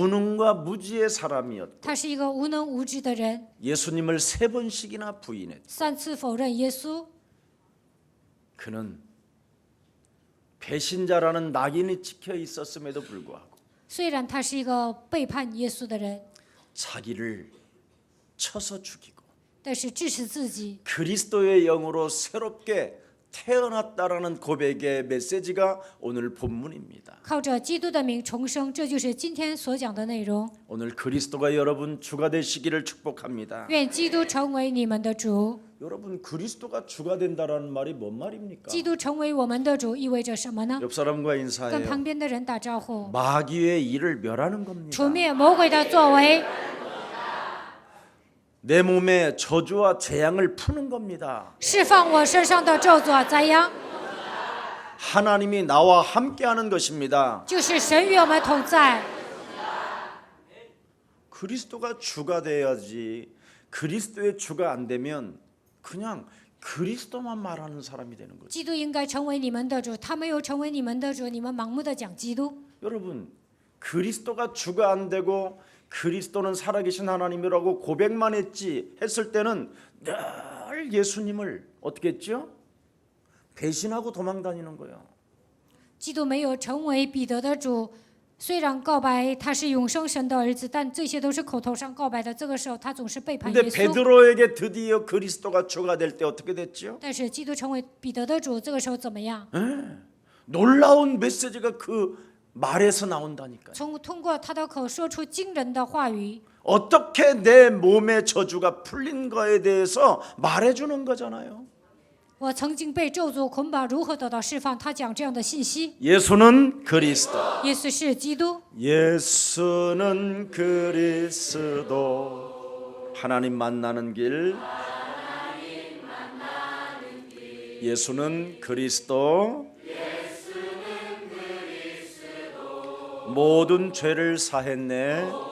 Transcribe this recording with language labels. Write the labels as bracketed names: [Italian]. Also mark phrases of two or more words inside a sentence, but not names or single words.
[Korean] 무능과 무지의 사람이었고 [Chinese] 他是一个无能无知的人， [Korean] 예수님을 3번씩이나 부인했고 [Chinese] 3 次否认耶稣。 [Korean] 그는 배신자라는 낙인이 찍혀 있었음에도 불구하고 [Chinese] 虽然他是一个背叛耶稣的人， [Korean] 자기를 쳐서 죽이고 [Chinese] 但是致死自己， [Korean] 그리스도의 영으로 새롭게 태어났다라는 고백의 메시지가 오늘 본문입니다. [Chinese] 靠着基督的名重生，这就是今天所讲的内容。 [Korean] 오늘 그리스도가 여러분 주가 되시기를 축복합니다. [Chinese] 愿基督成为你们的主。 [Korean] 여러분 그리스도가 주가 된다라는 말이 뭔 말입니까? [Chinese] 基督成为我们的主意味着什么呢？ [Korean] 옆 사람과 [Chinese] 跟 [Korean] 인사해요. [Chinese] 旁边的人打招呼， [Korean] 마귀의 일을 멸하는 겁니다. [Chinese] 除灭魔鬼的作为。 [Korean] 내 몸에 저주와 재앙을 푸는 겁니다. [Chinese] 释放我身上的咒诅灾殃， [Korean] 하나님이 나와 함께하는 것입니다. [Chinese] 就是神与我们同在。 [Korean] 그리스도가 주가 돼야지. 그리스도의 주가 안 되면 그냥 그리스도만 말하는 사람이 되는 거죠. [Chinese] 基督应该成为你们的主，他没有成为你们的主，你们盲目的讲基督。 [Korean] 여러분, 그리스도가 주가 안 되고 그리스도는 살아계신 하나님이라고 고백만 했을 때는 늘 예수님을 어떻게 했죠? 배신하고 도망다니는 거예요. [Chinese] 基督没有成为彼得的主，虽然告白他是永生神的儿子，但这些都是口头上告白的。这个时候他总是背叛 [Korean] 근데 [Chinese] 耶稣。 [Korean] 베드로에게 드디어 그리스도가 주가 될 때 어떻게 됐죠? [Chinese] 但是基督成为彼得的主，这个时候怎么样？ [Korean] 놀라운 메시지가 그 말에서 나온다니까요. [Chinese] 通过他的口说出惊人的话语。 [Korean] 어떻게 내 몸의 저주가 풀린 거에 대해서 말해주는 거잖아요. [Chinese] 我曾经被咒诅捆绑，如何得到释放？他讲这样的信息。 [Korean] 예수는 그리스도. [Chinese] 耶稣是基督， [Korean] 예수는 그리스도. 하나님 만나는 길. 예수는 그리스도. 모든 죄를 사했네.